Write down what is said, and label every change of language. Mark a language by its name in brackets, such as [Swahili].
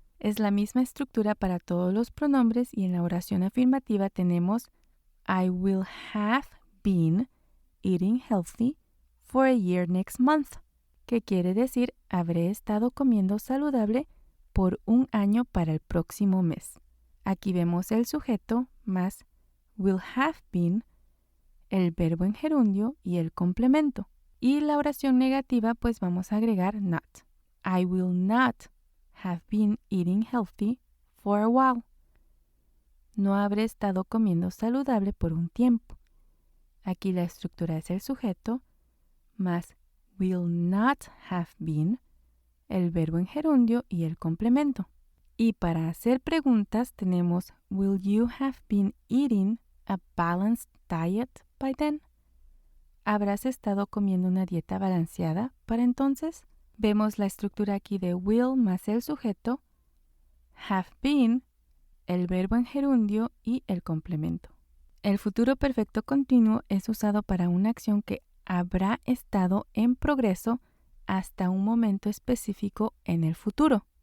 [Spanish] Es la misma estructura para todos los pronombres y en la oración afirmativa tenemos [English] I will have been eating healthy for a year next month, [Spanish] que quiere decir habré estado comiendo saludable por un año para el próximo mes. Aquí vemos el sujeto más will have been, el verbo en gerundio y el complemento. Y la oración negativa pues vamos a agregar not. [English] I will not have been eating healthy for a while. [Spanish] No habré estado comiendo saludable por un tiempo. Aquí la estructura es el sujeto más will not have been, el verbo en gerundio y el complemento. Y para hacer preguntas tenemos [English] will you have been eating a balanced diet by then? [Spanish] ¿Habrás estado comiendo una dieta balanceada para entonces? Vemos la estructura aquí de will más el sujeto, have been, el verbo en gerundio y el complemento. El futuro perfecto continuo es usado para una acción que habrá estado en progreso hasta un momento específico en el futuro.